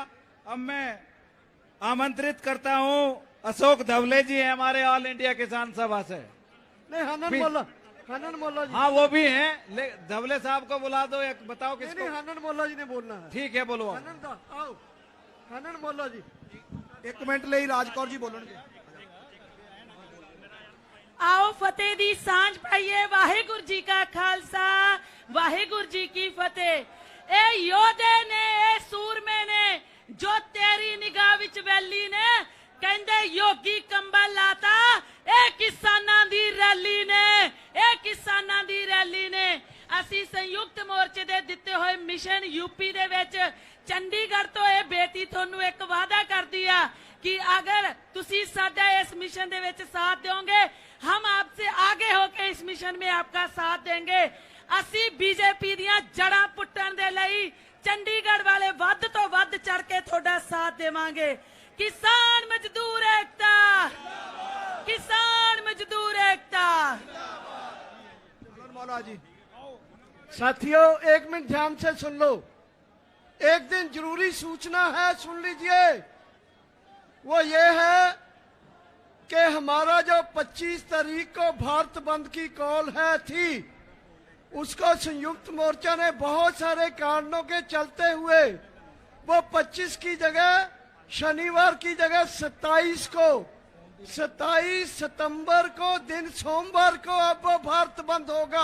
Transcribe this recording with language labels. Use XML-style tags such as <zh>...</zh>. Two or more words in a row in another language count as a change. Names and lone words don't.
<hi>अब मैं आमंत्रित करता हूं, अशोक धवले जी हैं हमारे ऑल इंडिया किसान सभा से। नहीं, हनन मोल्ला जी। हाँ, वो भी हैं। धवले साहब को बुला दो, एक बताओ किसको। नहीं, हनन मोल्ला जी ने बोलना है। ठीक है, बोलो। आओ, हनन मोल्ला जी।</hi> <pa>1 ਮਿੰਟ ਲੈ ਰਾਜਕੌਰ ਜੀ ਬੋਲਣਗੇ। ਆਓ ਫ਼ਤਿਹ ਦੀ ਸਾਂਝ ਪਾਈਏ। ਵਾਹਿਗੁਰੂ ਜੀ ਕਾ ਖ਼ਾਲਸਾ, ਵਾਹਿਗੁਰੂ ਜੀ ਕੀ ਫ਼ਤਿਹ। ਏ ਯੋਧੇ ਨੇ, ਏ ਸੂਰਮੇ ਨੇ, ਜੋ ਤੇਰੀ ਨਿਗਾਹ ਵਿਚ ਵੈਲੀ ਨੇ, ਕਹਿੰਦੇ ਯੋਗੀ ਕੰਬਲ ਲਾਤਾ। ਏ ਕਿਸਾਨਾਂ ਦੀ ਰੈਲੀ ਨੇ, ਏ ਕਿਸਾਨਾਂ ਦੀ ਰੈਲੀ ਨੇ। ਅਸੀਂ ਸੰਯੁਕਤ ਮੋਰਚੇ ਦੇ ਦਿੱਤੇ ਹੋਏ ਮਿਸ਼ਨ यूपी ਦੇ ਵਿੱਚ ਚੰਡੀਗੜ੍ਹ ਤੋਂ ਇਹ ਬੇਟੀ ਤੁਹਾਨੂੰ ਇੱਕ ਵਾਅਦਾ ਕਰਦੀ ਆ ਕਿ ਅਗਰ ਤੁਸੀਂ ਸਾਡਾ ਇਸ ਮਿਸ਼ਨ ਦੇ ਵਿੱਚ ਸਾਥ ਦਿਓਗੇ</pa> <hi>हम आपसे आगे होके इस मिशन में आपका साथ देंगे।</hi> <pa>ਅਸੀਂ बीजेपी ਦੀਆਂ ਜੜਾਂ ਪੁੱਟਣ ਦੇ ਲਈ ਚੰਡੀਗੜ੍ਹ ਵਾਲੇ ਵੱਧ ਤੋਂ ਵੱਧ ਚੜ ਕੇ ਤੁਹਾਡਾ ਸਾਥ ਦੇਵਾਂਗੇ।</pa> <hi>किसान मजदूर एकता, किसान मजदूर एकता। मौला जी साथियों एक मिनट ध्यान से सुन लो। एक दिन जरूरी सूचना है, सुन लीजिए। वो ये है कि हमारा जो 25 तारीख को भारत बंद की कॉल थी उसको संयुक्त मोर्चा ने बहुत सारे कारणों के चलते हुए वो 25 की जगह शनिवार की जगह 27 सितंबर को दिन सोमवार को अब वो भारत बंद होगा।</hi>